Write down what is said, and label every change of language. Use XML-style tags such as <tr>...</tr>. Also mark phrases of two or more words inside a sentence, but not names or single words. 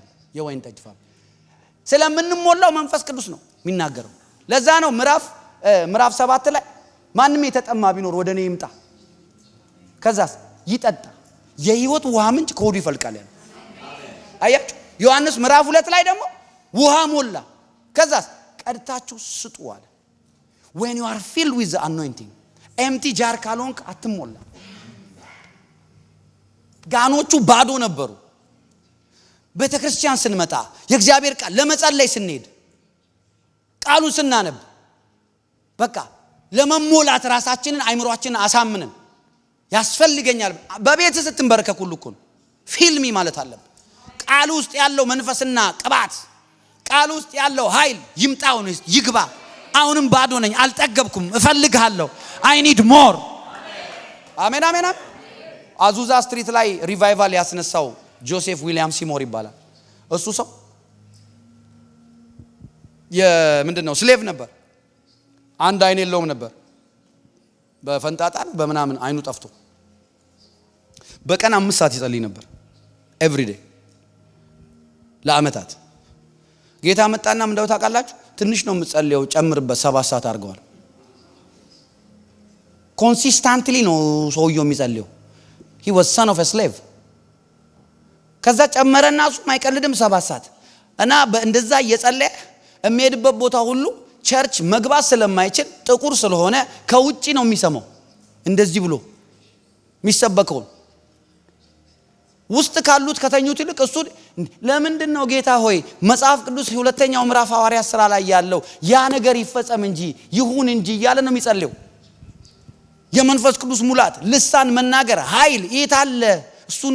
<am>የወይን ጠጅ ፋብሪካ ስለምንሞላው መንፈስ ቅዱስ ነው የሚናገረው። ለዛ ነው ምዕራፍ 7 ላይ ማንም የተጠማ ቢኖር ወደ እኔ ይምጣ ከዛስ ይጠጣ የሕይወት ውሃ ምንጭ ከሆዱ ይፈልቃል ያለው። አያችሁ ዮሐንስ ምዕራፍ 2 ላይ ደግሞ ውሃ ሞላ። ከዛስ ቀድታችሁ ስጡ አለ።</am> <en>when you are filled with the anointing empty jar</en> <am>ካልሆንክ አትሞላ። ጋኖቹ ባዶ ነበሩ። ቤተክርስቲያን ስንመጣ የእግዚአብሔር ቃል ለመጸለይ ስንሄድ ቃሉን ስናነብ በቃ ለመሞላት ራሳችንን አይምሮአችንን አሳምነን ያስፈልገኛል። በቤት ስትንበረከኩ ሁሉ እኮ ፊልሚ ማለት አለበት። ቃሉ ውስጥ ያለው መንፈስና ቅባት ቃሉ ውስጥ ያለው ኃይል ይምጣው ነው ይግባ። አሁንም ባዶ ነኝ፣ አልጠገብኩም፣ እፈልግሃለሁ።</am> <en>I need more።</en> <am>አሜን አሜን። አዙዛ ስትሪት ላይ ሪቫይቫል ያስነሳው ጆሴፍ ዊሊያም ሲሞር ይባላል። እሱ ሰው ምንድነው ስሌቭ ነበር። አንድ አይን የለውም ነበር። በፈንጣጣ በመናምን አይኑ ጠፍቶ በቀን 5 ሰዓት ይጸልይ ነበር</am> <en>every day</en> <am>ለአመታት። ጌታ መጣና ምንድነው ታውቃላችሁ? ትንሽ ነው የምጸልየው፣ ጨምርበት 7 ሰዓት አድርገዋል። ኮንሲስታንትሊ ነው ሰውየው የሚጸልየው።</am> <en>he was son of a slave።</en> <am>ከዛ ጨመረና እሱ ማይቀልድም 7 ሰዓት እና እንደዛ እየጸለየ የሚሄድበት ቦታ ሁሉ ቸርች መግባት ስለማይችል ጥቁር ስለሆነ ከውጪ ነው የሚሰማው። እንደዚህ ብሎ የሚሰበከው ውስጥ ካሉት ከተኙት ይልቅ እሱ ለምንድን ነው ጌታ ሆይ መጽሐፍ ቅዱስ ሁለተኛው ምዕራፍ ሐዋርያት ሥራ ላይ ያለው ያ ነገር ይፈጸም እንጂ ይሁን እንጂ እያለ ነው የሚጸልየው። የመንፈስ ቅዱስ ሙላት፣ ልሳን መናገር፣ ኃይል የታለ?</am>